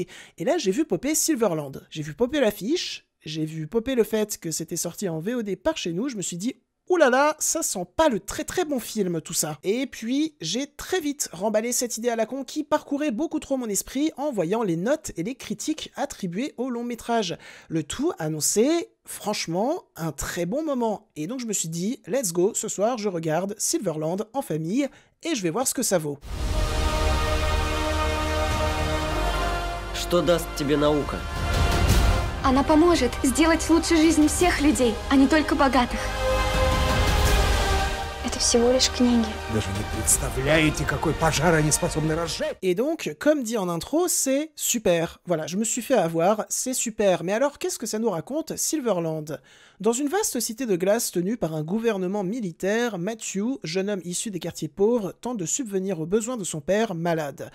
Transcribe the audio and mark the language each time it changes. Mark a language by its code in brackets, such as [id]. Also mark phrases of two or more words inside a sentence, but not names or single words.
[fr] Et là, j'ai vu popper Silverland. J'ai vu popper l'affiche, j'ai vu popper le fait que c'était sorti en VOD par chez nous, je me suis dit « Ouh là là, ça sent pas le très bon film tout ça ». Et puis, j'ai très vite remballé cette idée à la con qui parcourait beaucoup trop mon esprit en voyant les notes et les critiques attribuées au long métrage. Le tout annonçait franchement un très bon moment. Et donc je me suis dit, [en] let's go, [fr] ce soir je regarde Silverland en famille et je vais voir ce que ça vaut. [ru] Что даст тебе наука? Она поможет сделать лучше жизнь всех людей, а не только богатых. Это всего лишь книги. Даже не представляете, какой пожар они способны разжечь. [fr] Et donc, comme dit en intro, c'est super. Voilà, je me suis fait avoir, c'est super. Mais alors, qu'est-ce que ça nous raconte, Silverland ? Dans une vaste cité de glace tenue par un gouvernement militaire, Matthew, jeune homme issu des quartiers pauvres, tente de subvenir aux besoins de son père, malade.